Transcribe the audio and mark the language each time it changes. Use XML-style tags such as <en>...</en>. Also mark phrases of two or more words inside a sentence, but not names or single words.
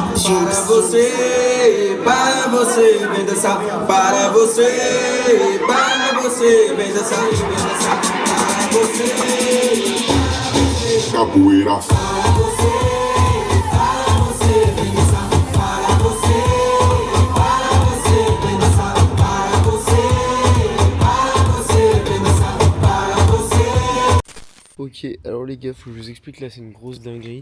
<pt>Para você, vem dançar. Para você, vem dançar. Para você, capoeira.</pt> <fr>Ok, alors les gars, faut que je vous explique là, c'est une grosse dinguerie.</fr>